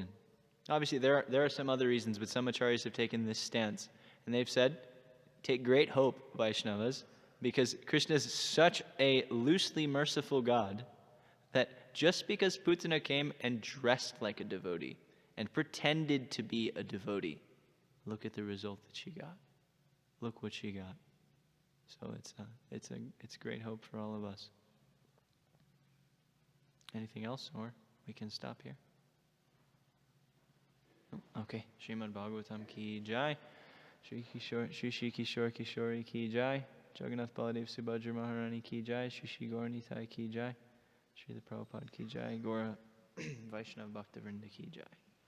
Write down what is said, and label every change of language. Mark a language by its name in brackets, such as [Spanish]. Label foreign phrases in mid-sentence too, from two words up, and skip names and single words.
[English] Obviously, there are some other reasons, but some acharyas have taken this stance, and they've said, take great hope, Vaishnavas, because Krishna is such a loosely merciful God that just because Putana came and dressed like a devotee and pretended to be a devotee, look at the result that she got. Look what she got. So it's great hope for all of us. Anything else, or we can stop here? [Hindi] Okay. श्रीमद् भागवतम् की जय. श्री किशोर किशोरी की जय. जगन्नाथ बलदेव सुभद्रा महारानी की जय. श्री गौर निताई की जय. श्री द प्रभुपाद की जय. गौर वैष्णव भक्त वृन्द की जय.